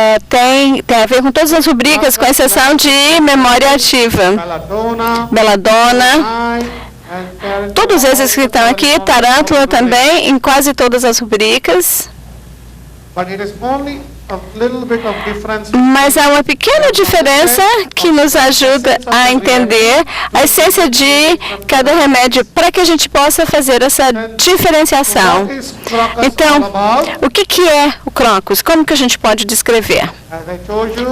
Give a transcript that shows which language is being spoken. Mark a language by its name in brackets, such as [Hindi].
[Portuguese] tem a ver com todas as rubricas, com exceção de memória ativa. [English] Belladonna, [Portuguese] Belladonna, [English] and tarantula. [Portuguese] todos esses que estão aqui, tarântula também, em quase todas as rubricas. [English] But it is only a little bit of difference. [Portuguese] Mas há uma pequena diferença que nos ajuda a entender a essência de cada remédio para que a gente possa fazer essa diferenciação. [English] What is crocus [Portuguese] Então, [English] all about? [Portuguese] o que é o crocus? Como que a gente pode descrever? [English] As I told you,